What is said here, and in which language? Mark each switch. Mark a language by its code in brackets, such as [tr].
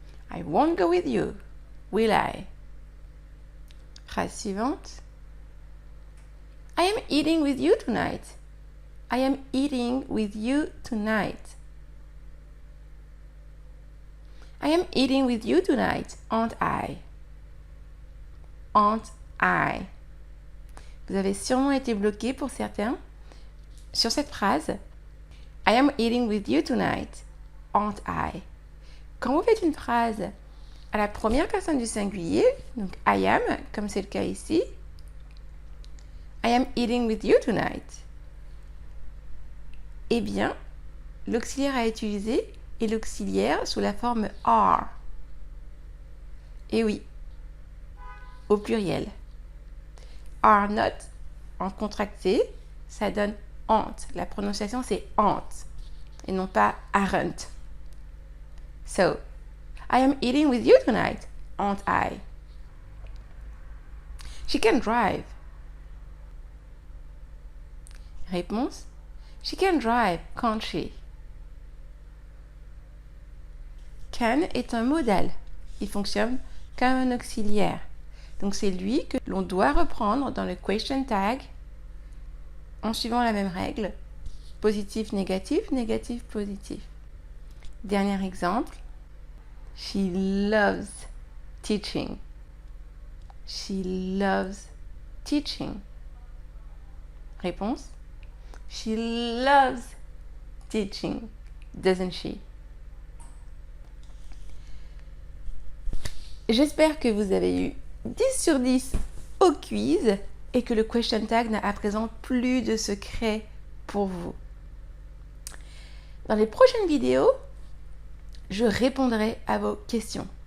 [en] I won't go with you. Will I? [fr] Phrase suivante. [en] I am eating with you tonight. I am eating with you tonight. I am eating with you tonight, aren't I? Aren't I? [fr] Vous avez sûrement été bloqué pour certains sur cette phrase. [en] I am eating with you tonight, aren't I? [fr] Quand vous faites une phrase à la première personne du singulier, donc I am, comme c'est le cas ici, [en] I am eating with you tonight. [fr] Eh bien, l'auxiliaire à utiliser est l'auxiliaire sous la forme are. Et oui, au pluriel. Are not en contracté, ça donne aren't. La prononciation, c'est aren't et non pas aren't. [en] So, I am eating with you tonight, aren't I? She can drive. [fr] Réponse: [en] She can drive, can't she? [fr] Can est un modal. Il fonctionne comme un auxiliaire. Donc c'est lui que l'on doit reprendre dans le question tag en suivant la même règle. Positif, négatif, négatif, positif. Dernier exemple. [en] She loves teaching. She loves teaching. [fr] Réponse: [en] She loves teaching, doesn't she? [fr] J'espère que vous avez eu 10 sur 10 au quiz et que le question tag n'a à présent plus de secret pour vous. Dans les prochaines vidéos, je répondrai à vos questions.